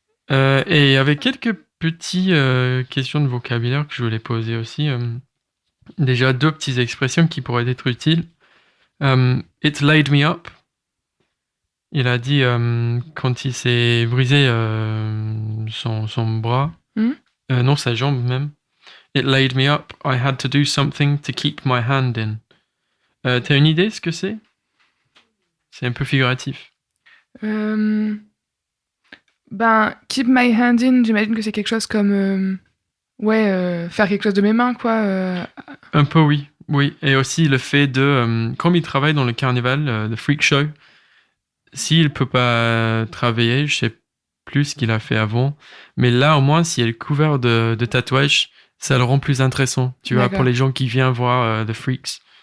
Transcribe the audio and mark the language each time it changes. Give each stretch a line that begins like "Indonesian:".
French: Et avec quelques petites questions de vocabulaire que je voulais poser aussi. Déjà, 2 petites expressions qui pourraient être utiles.
English: It laid me up.
French: Il a dit quand il s'est brisé son bras, non, sa jambe même.
English: It laid me up. I had to do something to keep my hand in.
French: T'as une idée ce que c'est? C'est un peu figuratif.
English: Keep my hand in,
French: j'imagine que c'est quelque chose comme faire quelque chose de mes mains, quoi. Un peu, oui. Et aussi le fait de, comme il travaille dans le carnaval, le freak show, s'il peut pas travailler, je sais plus ce qu'il a fait avant, mais là au moins s'il est couvert de tatouages, ça le rend plus intéressant, tu vois, pour les gens qui viennent voir The Freaks.